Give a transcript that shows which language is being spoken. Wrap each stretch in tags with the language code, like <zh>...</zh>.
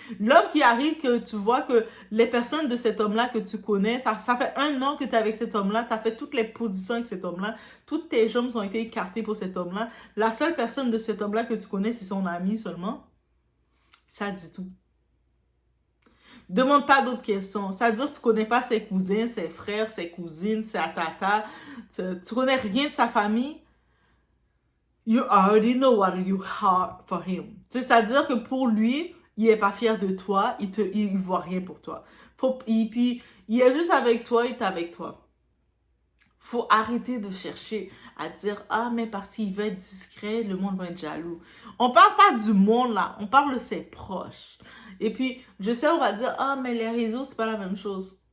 <fr>L'homme qui arrive, que tu vois que les personnes de cet homme-là que tu connais, ça fait 1 an que tu es avec cet homme-là, tu as fait toutes les positions avec cet homme-là, toutes tes jambes ont été écartées pour cet homme-là. La seule personne de cet homme-là que tu connais, c'est son ami seulement. Ça dit tout. Demande pas d'autres questions. Ça veut dire que tu connais pas ses cousins, ses frères, ses cousines, sa tata. Tu connais rien de sa famille.</fr> <en>You already know what you are for him.</en> <fr>Tu sais, ça veut dire que pour lui, il est pas fier de toi, il voit rien pour toi. Et puis, il est juste avec toi, il est avec toi. Faut arrêter de chercher à dire, ah, mais parce qu'il veut être discret, le monde va être jaloux. On parle pas du monde là, on parle de ses proches. Et puis, je sais, on va dire, ah, mais les réseaux, c'est pas la même chose.</fr>